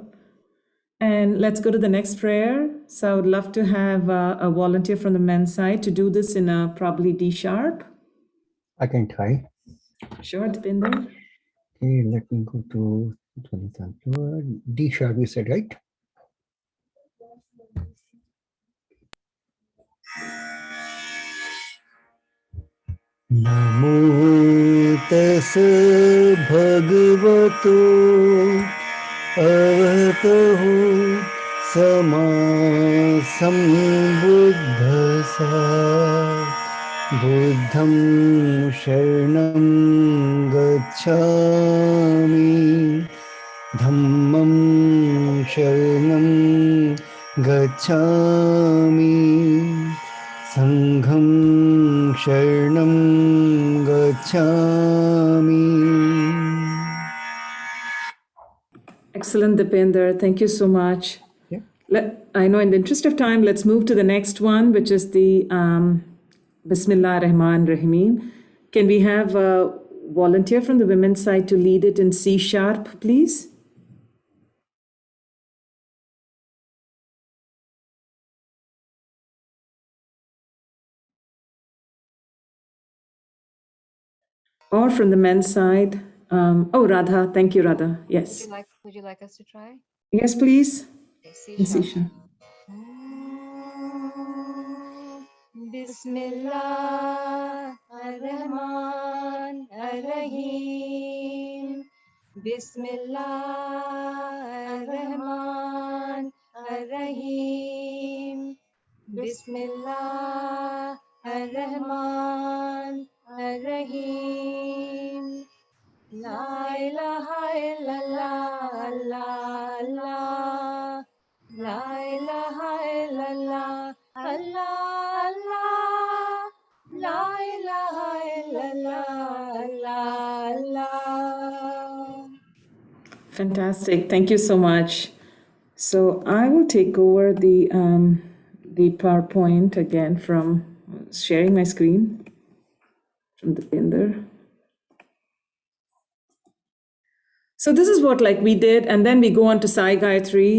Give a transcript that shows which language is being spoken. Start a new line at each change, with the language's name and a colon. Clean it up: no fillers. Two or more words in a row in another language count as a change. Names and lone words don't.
English: And let's go to the next prayer. So I would love to have a volunteer from the men's side to do this in a probably D sharp. I can try. Sure, Deepinder. Okay, let me go to Tanpura. D sharp, you said, right?
Pali: Namo tassa bhagavato arahato sama sambuddhassa buddham sharanam gacchami dhammam sharanam gacchami Sangham Sharanam Gacchami.
English: Excellent, Deepinder. Thank you so much. Yeah. I know in the interest of time, let's move to the next one, which is the Bismillah Rahman Rahim. Can we have a volunteer from the women's side to lead it in C sharp, please? Or from the men's side. Radha. Thank you, Radha. Yes. Would you like us to try? Yes, please. Okay, C In C sharp. sharp.
Arabic: بسم الله الرحمن الرحيم. بسم الله الرحمن الرحيم. بسم الله الرحمن الرحيم. لا إله إلا الله, الله الله. لا إله إلا الله الله الله. لا إله إلا الله الله الله.
English: Fantastic. Thank you so much. So I will take over the PowerPoint again from sharing my screen from the Deepinder. So this is what we did, and then we go on to Sai Gayatri.